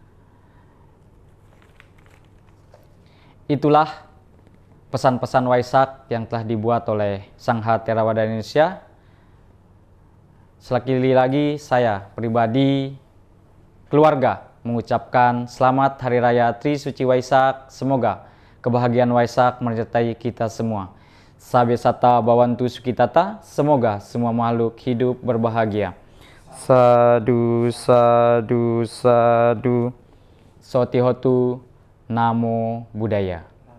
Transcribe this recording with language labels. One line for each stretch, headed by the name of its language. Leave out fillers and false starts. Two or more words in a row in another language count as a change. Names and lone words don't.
Indonesian: Itulah pesan-pesan Waisak yang telah dibuat oleh Sangha Theravada Indonesia. Sekali lagi saya pribadi keluarga mengucapkan selamat Hari Raya Trisuci Waisak. Semoga kebahagiaan Waisak menyertai kita semua.
Pali: Sabe sata bawantu sukitata,
Indonesian: semoga semua makhluk hidup berbahagia.
Pali: Sadu, sadu, sadu. Sotihotu, Namo Buddhaya.